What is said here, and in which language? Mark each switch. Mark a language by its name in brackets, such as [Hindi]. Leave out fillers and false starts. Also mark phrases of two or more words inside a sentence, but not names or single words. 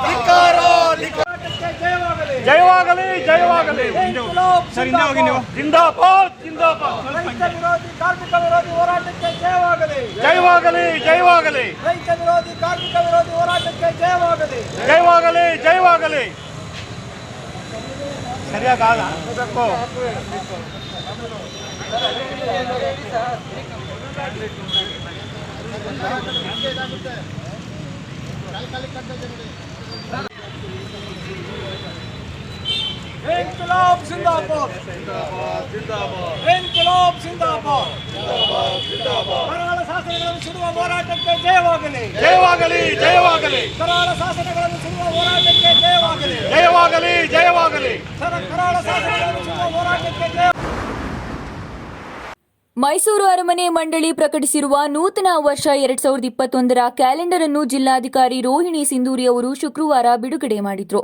[Kannada] ಜಯವಾಗಲಿ ಜಯವಾಗಲಿ ಸರ್ ಇಂದ ಹೋಗಿ ನೀವು [Hindi] जिंदाबाद जिंदाबाद [Kannada] ರೈತ ವಿರೋಧಿ ಕಾರ್ಮಿಕ ವಿರೋಧಿ ಹೋರಾಟಕ್ಕೆ ಜಯವಾಗಲಿ ಜಯವಾಗಲಿ ಜಯವಾಗಲಿ ರೈತ ವಿರೋಧಿ ಕಾರ್ಮಿಕ ವಿರೋಧಿ ಹೋರಾಟಕ್ಕೆ ಜಯವಾಗಲಿ ಜಯವಾಗಲಿ ಜಯವಾಗಲಿ ಸರಿಯಾಗಿ ಆಗಬೇಕು [Hindi] इंकलाब जिंदाबाद जिंदाबाद जिंदाबाद इंकलाब जिंदाबाद जिंदाबाद जिंदाबाद [Kannada] ಶಾಸನಗಳನ್ನು ಸುಡುವ ಹೋರಾಟಕ್ಕೆ ಜಯವಾಗಲಿ. ಜಯವಾಗಲಿ ಜಯವಾಗಲಿ ಕರಾಳ ಶಾಸನಗಳನ್ನು ಸುಡುವ ಹೋರಾಟಕ್ಕೆ ಜಯವಾಗಲಿ. ಜಯವಾಗಲಿ ಜಯವಾಗಲಿ ಕರಾಳ ಶಾಸನಗಳನ್ನು ಸುಡುವ ಹೋರಾಟಕ್ಕೆ ಜಯ. ಮೈಸೂರು ಅರಮನೆ ಮಂಡಳಿ ಪ್ರಕಟಿಸಿರುವ ನೂತನ ವರ್ಷ 2021ರ ಕ್ಯಾಲೆಂಡರ್ ಅನ್ನು ಜಿಲ್ಲಾಧಿಕಾರಿ ರೋಹಿಣಿ ಸಿಂಧೂರಿ ಅವರು ಶುಕ್ರವಾರ ಬಿಡುಗಡೆ ಮಾಡಿದ್ರು.